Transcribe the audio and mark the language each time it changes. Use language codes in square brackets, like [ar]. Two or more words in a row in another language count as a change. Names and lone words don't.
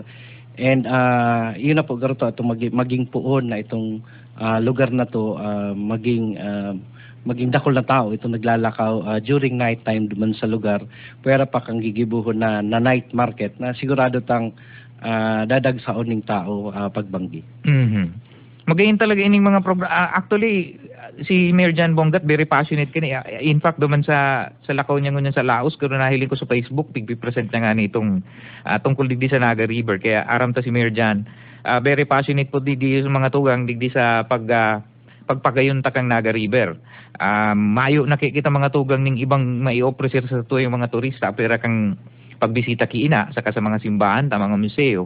[bik] And yun na po garuto itong maging puon na itong lugar na to, maging dakol na tao itong naglalakaw [en] during night time [bik] duman sa lugar, pwera pa kang gigibuhon na [en] night market [bik] na sigurado tang dadag sa oning tao pagbanggi. Magayon talaga ining mga actually si Mayor John Bongat [en] very passionate [bik] kini. [en] In fact [bik] duman sa lakaw niya ngunyan sa Laos, pero nahiling ko sa Facebook pig-present na nga nitong tungkol digdi sa Naga River, kaya aram ta si Mayor John [en] very passionate [bik] po digdi sa mga tugang digdi sa pagpagayon ta kang Naga River. Mayo nakikita mga tugang ning ibang mai-offer sa tuyong mga turista pero kang pagbisita kiina saka sa mga simbahan ta mga museo.